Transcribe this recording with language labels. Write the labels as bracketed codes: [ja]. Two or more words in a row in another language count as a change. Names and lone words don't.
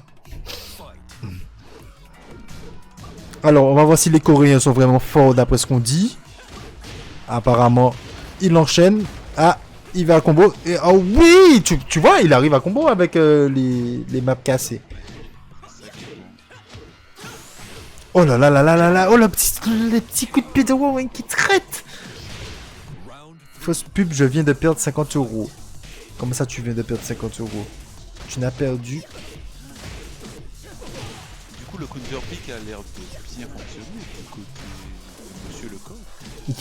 [fr] Alors, on va voir si les Coréens sont vraiment forts d'après ce qu'on dit. Apparemment, il enchaîne. Ah, il va à combo. Et, oh oui, tu vois, il arrive à combo avec les maps cassées. Oh là là là là là là. Oh, les petits coups de pied de Warren qui traite. Fausse pub, je viens de perdre 50 euros. Comment ça, tu viens de perdre 50 euros? Tu n'as perdu. Du coup, le [en] counter pick [fr] a l'air de bien fonctionner du côté de Monsieur Lecoq.